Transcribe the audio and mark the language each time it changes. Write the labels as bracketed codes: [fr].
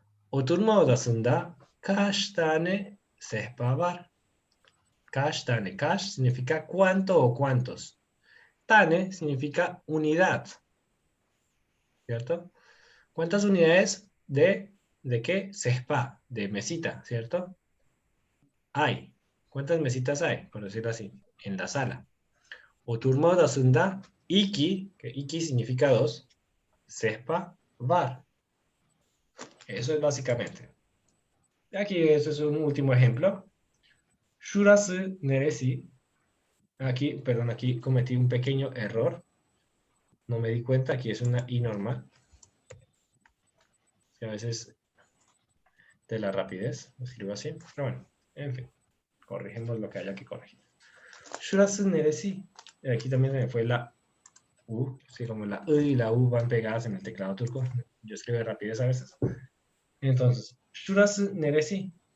[tr] Oturma odasında kaç tane sehpa var? Kaç tane. [es] Kaç significa cuánto o cuántos. Tane significa unidad. ¿Cierto? ¿Cuántas unidades de qué? Sehpa, de mesita, ¿cierto? Hay. ¿Cuántas mesitas hay? Por decirlo así, en la sala. [tr] Oturma odasında iki, [es] que iki significa dos, [tr] sehpa var. [es] Eso es básicamente. Aquí eso es un último ejemplo. [tr] Şurası neresi? [es] Aquí, perdón, aquí cometí un pequeño error. No me di cuenta, aquí es una I normal. Que a veces de la rapidez, escribo así. Pero bueno, en fin, corregimos lo que haya que corregir. [tr] Şurası neresi? [es] Aquí también me fue la U, sí, como la I y la U van pegadas en el teclado turco. Yo escribo de rapidez a veces. [tr] Entonces, şurası neresi?